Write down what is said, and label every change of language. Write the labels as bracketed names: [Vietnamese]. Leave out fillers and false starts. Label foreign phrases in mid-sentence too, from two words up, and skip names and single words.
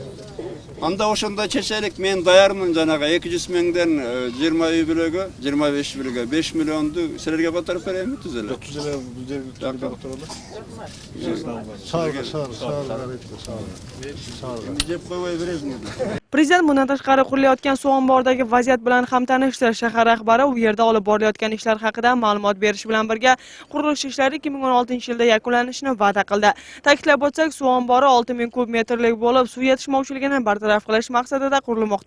[Kyrgyz] Анда ошондо чечелик, мен даярмын жанагы 200 миңден 20 үй бүлөгө, 25 бүлөгө 5 миллионду силерге которуп берейинби түзөлө? Жок, түзөлө, бул жерге которолу. Жеп койбой бересиңер. [Uzbek] Prezident bundan tashqari qurilayotgan suv omboridagi vaziyat bilan ham tanishdi. Shahar rahbari u yerda olib borilayotgan ishlar haqida ma'lumot berish bilan birga qurilish ishlari 2016-yilda yakunlanishini va'da qildi. Ta'kidlab o'tsak, suv ombori 6000 kub metrlik bo'lib, suv yetishmovchiligini bartaraf qilish maqsadida qurilmoqda.